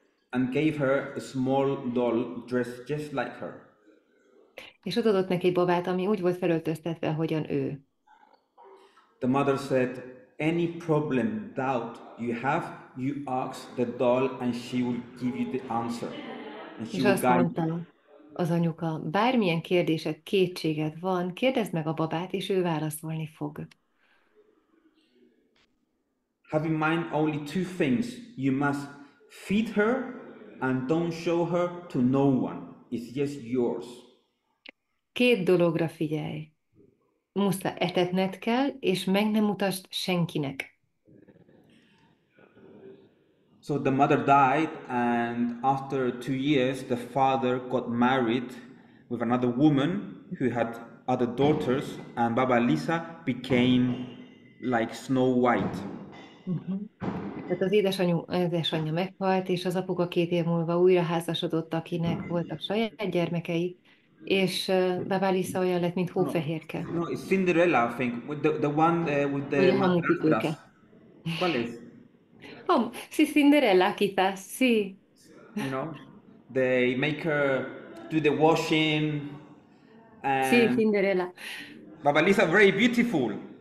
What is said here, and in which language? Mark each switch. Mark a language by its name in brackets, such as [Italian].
[English] And gave her a small doll dressed just like her. [Hungarian] És odadott neki egy babát, ami úgy volt felöltöztetve, ahogyan ő. [English] The mother said, "Any problem, doubt you have, you ask the doll, and she will give you the answer, and she [Hungarian] És [English] will [Hungarian] azt [English] guide you." [Hungarian] mondta az anyuka, bármilyen kérdésed, kétséged van, kérdezd meg a babát, és ő válaszolni fog. [English] Have in mind only two things. You must feed her and don't show her to no one. It's just yours. [Hungarian] Két dologra figyelj. Muszáj etetned kell, és meg nem mutasd senkinek. [English] So the mother died, and after 2 years, the father got married with another woman who had other daughters, and Baba Lisa became like Snow White. [Hungarian] Tehát az édesanyja meghalt, és az apuka 2 év múlva újra házasodott, akinek voltak saját gyermekei, és Baba Lisa olyan lett, mint hófehérke. [English] No, it's Cinderella, I think, with the one with the [Hungarian] Vagy a [Spanish] madrastras. [Hungarian] hamupipőke. [Spanish] ¿Cuál es? Sí, Cinderella, quizás, sí. [English] You know, they make her do the washing, [Spanish] Sí, [English] and Cinderella. Baba Lisa very beautiful.